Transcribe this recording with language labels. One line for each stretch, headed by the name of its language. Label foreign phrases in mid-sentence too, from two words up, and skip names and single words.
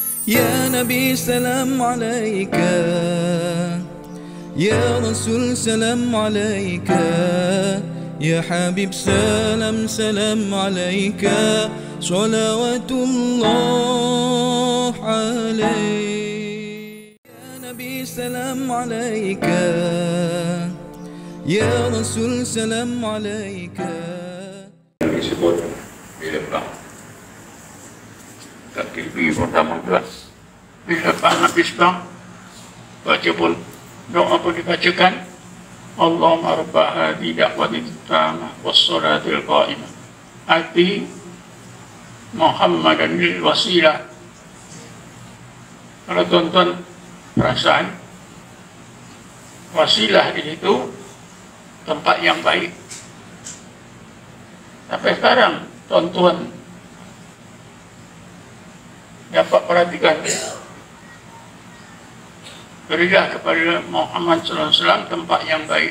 Arabic: يا نبي سلام عليك يا رسول سلام عليك يا حبيب سلام سلام عليك صلوات الله عليك. يا نبي سلام عليك يا رسول سلام عليك.
Malay: Disebut bila bang tak TV pertama kelas bila bang habis bang baca pun doa pun dibacakan,
Arabic: اللهم رب هذه الدعوة التامة والصلاة القائمة آت محمدا الوسيلة.
Malay: Kalau tuan-tuan perasaan, wasilah di situ tempat yang baik. Sampai sekarang tuan-tuan dapat perhatikan, berilah kepada Muhammad SAW tempat yang baik.